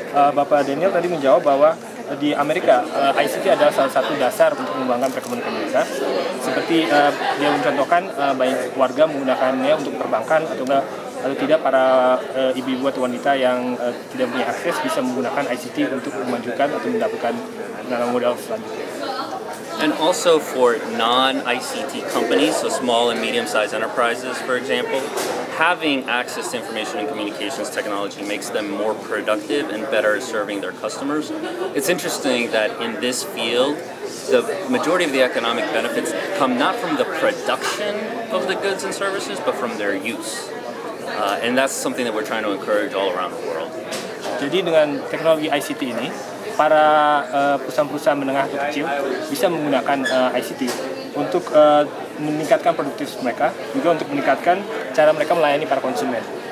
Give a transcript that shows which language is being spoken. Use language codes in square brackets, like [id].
[id] Bapak Daniel tadi menjawab bahwa di Amerika ICT adalah salah satu dasar untuk mengembangkan perekonomian mereka. Seperti dia mencontohkan banyak warga menggunakannya untuk perbankan atau tidak para ibu-ibu atau wanita yang tidak punya akses bisa menggunakan ICT untuk memajukan atau mendapatkan modal selanjutnya. [en] And also for non-ICT companies, so small and medium-sized enterprises, for example, having access to information and communications technology makes them more productive and better at serving their customers. It's interesting that in this field, the majority of the economic benefits come not from the production of the goods and services, but from their use. And that's something that we're trying to encourage all around the world. [id] Jadi dengan teknologi ICT ini, para perusahaan-perusahaan menengah atau kecil bisa menggunakan ICT untuk meningkatkan produktivitas mereka, juga untuk meningkatkan cara mereka melayani para konsumen.